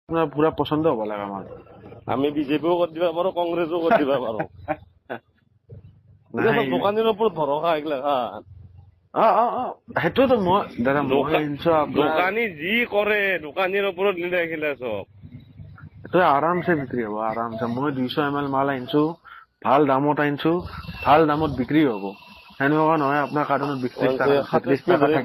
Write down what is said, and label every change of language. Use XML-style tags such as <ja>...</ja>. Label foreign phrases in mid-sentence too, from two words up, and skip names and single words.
<bn>পুরা পছন্দ হব লাগে আমার। আমি বিজেপিও করে দিবা পারো, কংগ্রেসও করে দিবা পারো। দোকানের ওপর ভরসা এগুলা খান।</bn> <as>সেইটোতো মই দাদা মই শুনছো আপোনাৰ দোকানী যি কৰে দোকানীৰ ওপৰত নিলে খেলে চব। এইটো আৰামছে বিক্ৰী হব, আৰামছে। মই 200 ml মাল আনিছো, ভাল দামত আনিছো, ভাল দামত বিক্ৰী হব। সেনেকুৱা নহয় আপোনাৰ কাৰ্টুনত 20 টাকা 30 টাকা থাকিব।</as>